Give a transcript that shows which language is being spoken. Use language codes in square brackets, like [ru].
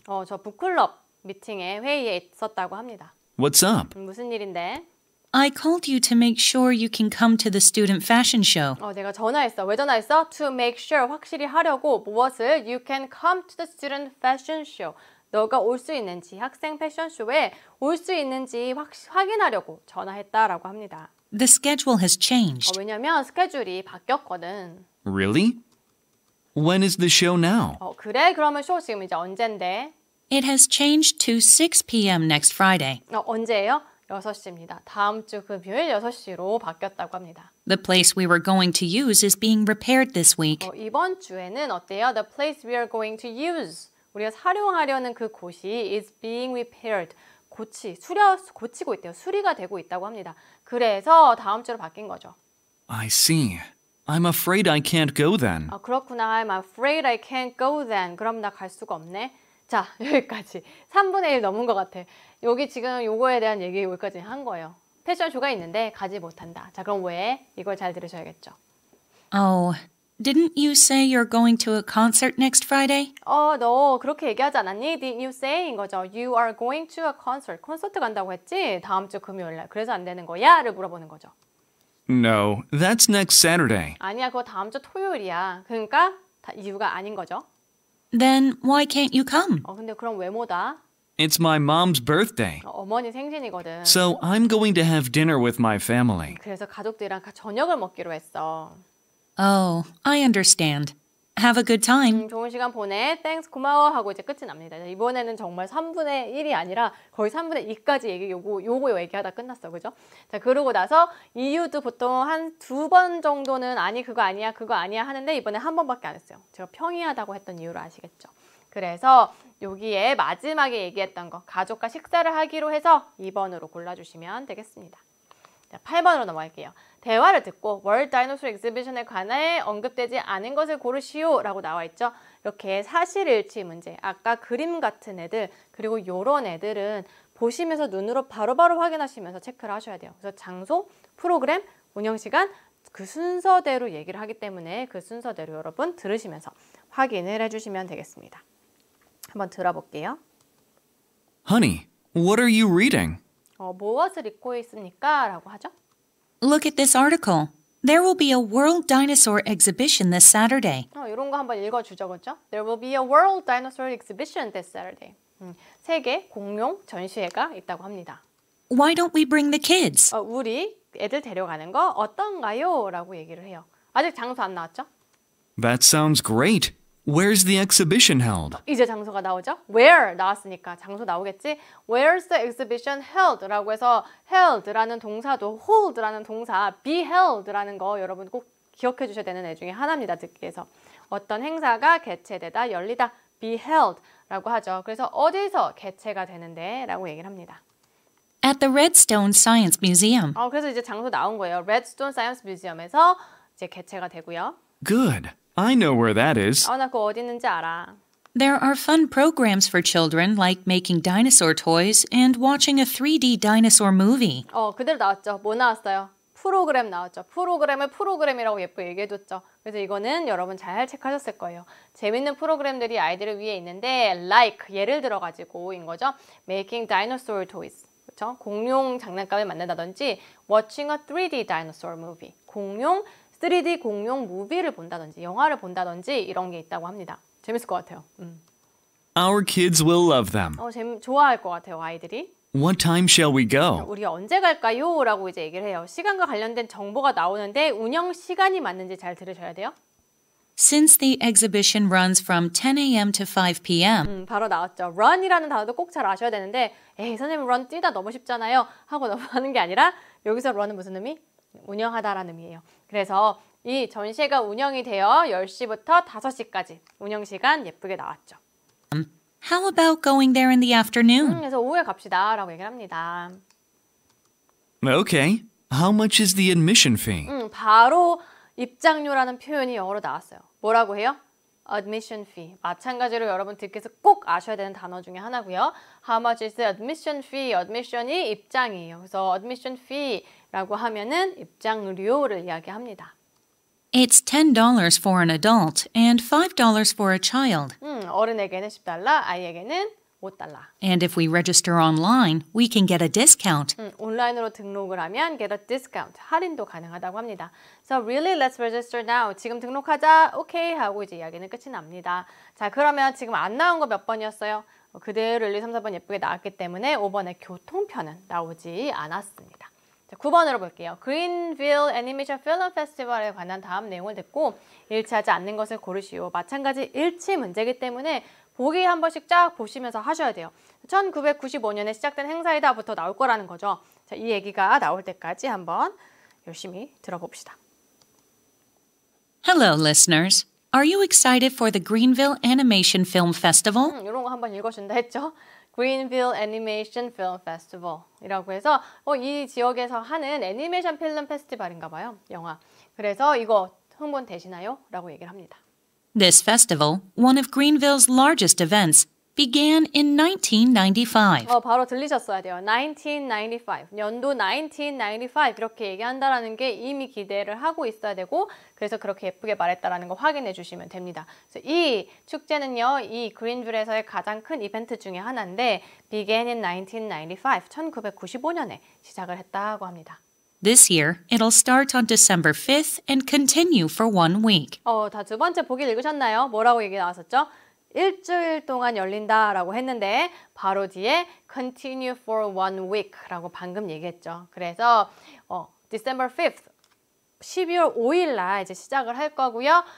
[ko] 저 북클럽 미팅에 회의에 있었다고 합니다. [en] What's up? [ko] 무슨 일인데? [en] I called you to make sure you can come to the student fashion show. [ko] 내가 전화했어. 왜 전화했어? [en] To make sure, [ko] 확실히 하려고 무엇을? [en] You can come to the student fashion show. [ko] 너가 올 수 있는지, 학생 패션쇼에 올 수 있는지 확인하려고 전화했다라고 합니다. [en] The schedule has changed. [ko] 왜냐면 스케줄이 바뀌었거든. [en] Really? When is the show now? [ko] 그래? 그러면 쇼 지금 이제 언젠데? [en] It has changed to 6 p.m. next Friday. [ko] 언제예요? 6시입니다. 다음 주 금요일 6시로 바뀌었다고 합니다. [en] The place we were going to use is being repaired this week. [ko] 이번 주에는 어때요? [en] The place we are going to use. [ko] 우리가 사용하려는 그 곳이 [en] is being repaired. [ko] 고치고 있대요. 수리가 되고 있다고 합니다. 그래서 다음 주로 바뀐 거죠. [en] I see. I'm afraid I can't go then. [ko] 그렇구나. [en] I'm afraid I can't go then. [ko] 그럼 나 갈 수가 없네. 자, 여기까지. 3분의 1 넘은 것 같아. 여기 지금 요거에 대한 얘기 여기까지 한 거예요. 패션쇼가 있는데 가지 못한다. 자, 그럼 왜? 이걸 잘 들으셔야겠죠. [en] Oh, didn't you say you're going to a concert next Friday? [ko] 너 그렇게 얘기하지 않았니? [en] Did you say? [ko] 인 거죠. [en] You are going to a concert. [ko] 콘서트 간다고 했지? 다음 주 금요일 날. 그래서 안 되는 거야? 를 물어보는 거죠. [en] No, that's next Saturday. [ko] 아니야, 그거 다음 주 토요일이야. 그러니까 이유가 아닌 거죠. [en] Then why can't you come? [ko] 근데 그럼 왜 못 와? [en] It's my mom's birthday. [ko] 어머니 생신이거든. [en] So I'm going to have dinner with my family. [ko] 그래서 가족들이랑 저녁을 먹기로 했어. [en] Oh, I understand. Have a good time. [ko] 좋은 시간 보내. Thanks, 고마워 하고 이제 끝이 납니다. 이번에는 정말 3분의 1이 아니라 거의 3분의 2까지 요거 얘기하다 끝났어. 그죠? 자, 그러고 나서 이유도 보통 한 2번 정도는 아니 그거 아니야 그거 아니야 하는데 이번에 한 번밖에 안 했어요. 제가 평이하다고 했던 이유를 아시겠죠? 그래서 여기에 마지막에 얘기했던 거 가족과 식사를 하기로 해서 2번으로 골라주시면 되겠습니다. 자, 8번으로 넘어갈게요. 대화를 듣고 월드 다이노소 엑스비션에 관해 언급되지 않은 것을 고르시오 라고 나와 있죠. 이렇게 사실일치 문제, 아까 그림 같은 애들, 그리고 이런 애들은 보시면서 눈으로 바로바로 확인하시면서 체크를 하셔야 돼요. 그래서 장소, 프로그램, 운영시간 그 순서대로 얘기를 하기 때문에 그 순서대로 여러분 들으시면서 확인을 해주시면 되겠습니다. 한번 들어볼게요. [en] Honey, what are you reading? [ko] 무엇을 읽고 있습니까? 라고 하죠. [en] Look at this article. There will be a World Dinosaur exhibition this Saturday. [ko] 이런 거 한번 읽어주죠, 그렇죠? [en] There will be a World Dinosaur exhibition this Saturday. [ko] 세계 공룡 전시회가 있다고 합니다. Why don't we bring the kids? 우리 애들 데려가는 거 어떤가요? 라고 얘기를 해요. 아직 장소 안 나왔죠? [en] That sounds great. Where's the exhibition held? [ko] 이제 장소가 나오죠? Where 나왔으니까 장소 나오겠지? [en] Where's the exhibition held? [ko] 라고 해서 held라는 동사도 hold라는 동사 be held라는 거 여러분 꼭 기억해 주셔야 되는 애 중에 하나입니다. 듣기 위해서. 어떤 행사가 개최되다, 열리다 be held 라고 하죠. 그래서 어디서 개최가 되는데 라고 얘기를 합니다. [en] At the Redstone Science Museum. [ko] 그래서 이제 장소 나온 거예요. Redstone Science Museum에서 이제 개최가 되고요. [en] Good. I know where that is. [ko] 나 그거 어디 있는지 알아. [en] There are fun programs for children like making dinosaur toys and watching a 3D dinosaur movie. [ko] 그대로 나왔죠. 뭐 나왔어요? 프로그램 나왔죠. 프로그램을 프로그램이라고 예쁘게 얘기해줬죠. 그래서 이거는 여러분 잘 체크하셨을 거예요. 재밌는 프로그램들이 아이들을 위해 있는데 like 예를 들어가지고인 거죠. [en] Making dinosaur toys. [ko] 그렇죠? 공룡 장난감을 만든다든지 [en] watching a 3D dinosaur movie. [ko] 3D 공룡 무비를 본다든지 영화를 본다든지 이런 게 있다고 합니다. 재밌을 것 같아요. [en] Our kids will love them. [ko] 좋아할 것 같아요, 아이들이. [en] What time shall we go? [ko] 우리 언제 갈까요? 라고 이제 얘기를 해요. 시간과 관련된 정보가 나오는데 운영 시간이 맞는지 잘 들으셔야 돼요. [en] since the exhibition runs from 10 a.m. to 5 p.m. [ko] 바로 나왔죠. run이라는 단어도 꼭 잘 아셔야 되는데 에이 선생님 run 뛰다 너무 쉽잖아요 하고 넘어가는 게 아니라 여기서 run은 무슨 의미? 운영하다라는 의미예요. 그래서 이 전시회가 운영이 되어 10시부터 5시까지 운영시간 예쁘게 나왔죠. [en] How about going there in the afternoon? [ko] 그래서 오후에 갑시다 라고 얘기를 합니다. [en] Okay. How much is the admission fee? [ko] 바로 입장료라는 표현이 영어로 나왔어요. 뭐라고 해요? Admission fee. 마찬가지로 여러분 듣기에서 꼭 아셔야 되는 단어 중에 하나고요. [en] How much is the admission fee? [ko] admission이 입장이에요. 그래서 admission fee라고 하면은 입장료를 이야기합니다. [en] It's $10 for an adult and $5 for a child. [ko] 어른에게는 $10, 아이에게는 $5. [en] And if we register online, we can get a discount. [ko] 온라인으로 등록을 하면 [en] get a discount, [ko] 할인도 가능하다고 합니다. [en] So really, let's register now. [ko] 지금 등록하자, 오케이 하고 이제 이야기는 끝이 납니다. 자, 그러면 지금 안 나온 거 몇 번이었어요? 그대로 1, 2, 3, 4번 예쁘게 나왔기 때문에 5번의 교통편은 나오지 않았습니다. 자, 9번으로 볼게요. Greenville Animation Film Festival에 관한 다음 내용을 듣고 일치하지 않는 것을 고르시오. 마찬가지 일치 문제이기 때문에 보기 한 번씩 쫙 보시면서 하셔야 돼요. 1995년에 시작된 행사이다부터 나올 거라는 거죠. 자, 이 얘기가 나올 때까지 한번 열심히 들어봅시다. [en] Hello, listeners. Are you excited for the Greenville Animation Film Festival? [ko] 이런 거 한번 읽어준다 했죠. Greenville Animation Film Festival 이라고 해서 이 지역에서 하는 애니메이션 필름 페스티벌인가 봐요. 영화. 그래서 이거 흥분되시나요? 라고 얘기를 합니다. [en] This festival, one of Greenville's largest events, began in 1995. [ko] 바로 들리셨어야 돼요. 1995. 연도 1995 이렇게 얘기한다라는 게 이미 기대를 하고 있어야 되고 그래서 그렇게 예쁘게 말했다라는 거 확인해 주시면 됩니다. 그래서 이 축제는요. 이 그린빌에서의 가장 큰 이벤트 중에 하나인데 [en] began in 1995. [ko] 1995년에 시작을 했다고 합니다. [en] This year, it'll start on December 5th and continue for 1 week. [ko] 다 두 번째 보기 읽으셨나요? 뭐라고 얘기 나왔었죠? 일주일 동안 열린다라고 했는데 바로 뒤에 [en] continue for 1 week [ko] 라고 방금 얘기했죠. 그래서 December 5th, 12월 5일 날 이제 시작을 할 거고요.